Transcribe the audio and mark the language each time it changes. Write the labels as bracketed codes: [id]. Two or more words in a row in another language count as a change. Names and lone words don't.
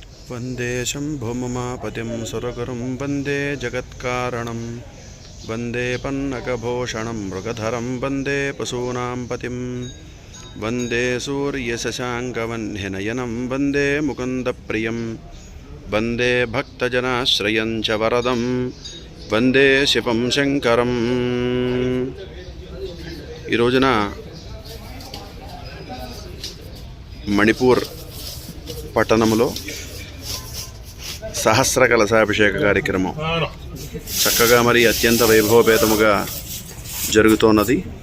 [sa] वंदे शंभुमुमापतिं सुरगुरुं वंदे जगत्कारणं वंदे पन्नगभूषणं मृगधरं वंदे पशूनां पतिं वंदे सूर्यशशाङ्कवह्निनयनं वंदे मुकुन्दप्रियं वंदे भक्तजनाश्रयं च वरदं वंदे शिवं शंकरं। [te] ఈ రోజున మణిపూర్ పట్టణంలో సహస్ర కలశాభిషేక కార్యక్రమం చక్కగా మరి అత్యంత వైభవపేతముగా జరుగుతున్నది.